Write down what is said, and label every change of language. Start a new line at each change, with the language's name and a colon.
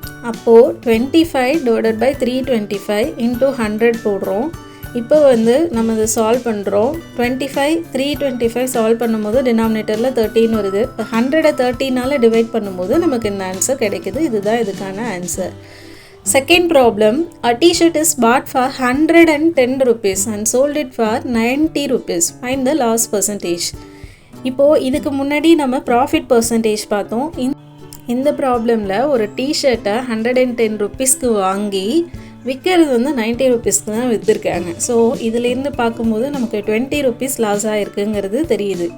Tamil: அப்போது 25 divided by 325 into 100 போடுறோம். இப்போ நம்ம இதை சால்வ் பண்ணுறோம். 325 சால்வ் பண்ணும்போது டினாமினேட்டரில் 13 வருது. இப்போ 100 13 டிவைட் பண்ணும்போது நமக்கு இந்த ஆன்சர் கிடைக்குது. இதுதான் இதுக்கான answer.
English: Second problem, a t-shirt is bought for 110 rupees and sold it for 90 rupees. Find the loss percentage.
Tamil: இப்போது இதுக்கு முன்னாடி நம்ம ப்ராஃபிட் பர்சன்டேஜ் பார்த்தோம். இந்த ப்ராப்ளமில் ஒரு டிஷர்ட்டை 110 ருபீஸ்க்கு வாங்கி விற்கிறது 90 ருபீஸ்க்கு தான் விற்றுருக்காங்க. ஸோ இதிலேருந்து பார்க்கும்போது நமக்கு 20 ருபீஸ் லாஸ் ஆகிருக்குங்கிறது தெரியுது.